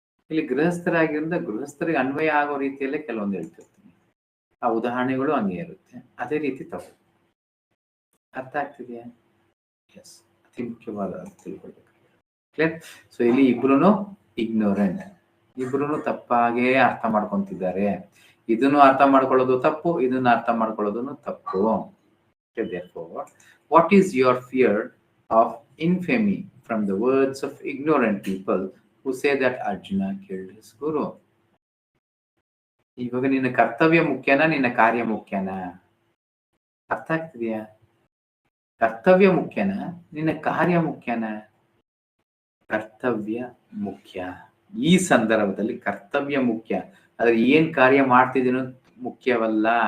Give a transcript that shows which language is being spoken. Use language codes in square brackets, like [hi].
[kn] ಇಲ್ಲಿ ಗೃಹಸ್ಥರಾಗಿರಿಂದ ಗೃಹಸ್ಥರಿಗೆ ಅನ್ವಯ ಆಗೋ ರೀತಿಯಲ್ಲೇ ಕೆಲವೊಂದು ಹೇಳ್ತಿರ್ತೀನಿ, ಆ ಉದಾಹರಣೆಗಳು ಹಂಗೆ ಇರುತ್ತೆ, ಅದೇ ರೀತಿ ತಗೋ. ಅರ್ಥ ಆಗ್ತಿದೆಯಾ? ಎಸ್, ಅತಿ ಮುಖ್ಯವಾದ ತಿಳ್ಕೊಳ್ಬೇಕು. ಕ್ಲಿಯರ್? ಸೊ ಇಲ್ಲಿ ಇಬ್ರು ಇಗ್ನೋರೆಂಟ್, ಇಬ್ರು ತಪ್ಪಾಗೇ ಅರ್ಥ ಮಾಡ್ಕೊಂತಿದ್ದಾರೆ. ಇದನ್ನು ಅರ್ಥ ಮಾಡ್ಕೊಳ್ಳೋದು ತಪ್ಪು, ಇದನ್ನು ಅರ್ಥ ಮಾಡ್ಕೊಳ್ಳೋದನ್ನು ತಪ್ಪು. [en] Therefore, what is your fear of infamy from the words of ignorant people who say that Arjuna killed his guru? [kn] ಇವಾಗ ನಿನ್ನ ಕರ್ತವ್ಯ ಮುಖ್ಯನಾ, ನಿನ್ನ ಕಾರ್ಯ ಮುಖ್ಯನಾ? ಅರ್ಥ ಆಗ್ತಿದೆಯಾ? ಕರ್ತವ್ಯ ಮುಖ್ಯನಾ, ನಿನ್ನ ಕಾರ್ಯ ಮುಖ್ಯನಾ? ಕರ್ತವ್ಯ ಮುಖ್ಯ. ಈ ಸಂದರ್ಭದಲ್ಲಿ ಕರ್ತವ್ಯ ಮುಖ್ಯ, ಆದ್ರೆ ಏನ್ ಕಾರ್ಯ ಮಾಡ್ತಿದ್ದೀನೋ ಮುಖ್ಯವಲ್ಲ.